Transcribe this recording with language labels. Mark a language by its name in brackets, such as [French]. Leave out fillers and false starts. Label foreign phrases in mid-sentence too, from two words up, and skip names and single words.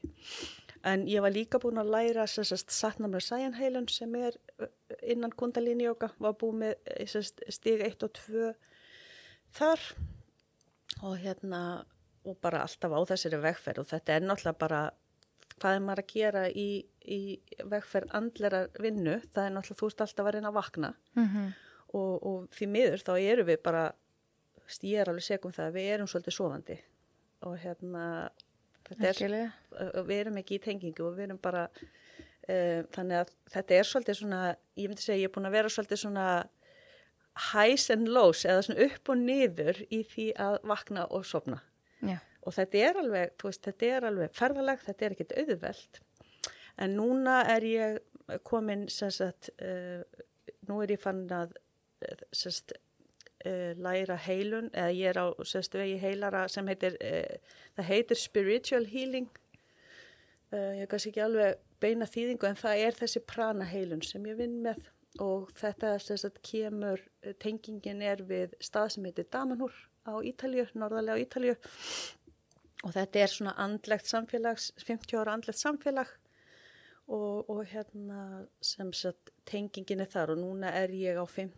[Icelandic] En ég var líka búin að læra Satnam Rasayan-heilun sem er innan Kundalini jóga, var búin með stig 1 og 2 þar og bara alltaf á þessari vegferð og þetta er náttúrulega bara hvað er maður að gera í vegferð andlerar vinnu, það er náttúrulega þú ert alltaf að reyna að vakna og því miður þá eru við bara, ég er alveg segum það, við erum svolítið sofandi og við erum ekki í tengingu og við erum bara, þannig að þetta er svolítið svona, ég myndi segja ég er búin að vera svolítið svona [English] highs and lows [Icelandic] eða svona upp og niður í því að vakna og sofna. Já. Og þetta er alveg, þú veist, þetta er alveg ferðalegt, þetta er ekkert auðvelt. En núna er ég komin, nú er ég fann að læra heilun, eða ég er á vegi heilara sem heitir, það heitir [English] spiritual healing. [Icelandic] Ég kannski ekki alveg beina þýðingu en það er þessi prana heilun sem ég vinn með og þetta kemur, tengingin er við stað sem heitir Damanhur á Ítalíu, norðarlega á Ítalíu. Og þetta er svona andlegt samfélags, 50 ára andlegt samfélag og sem sagt tengingin er þar og núna er ég á 5.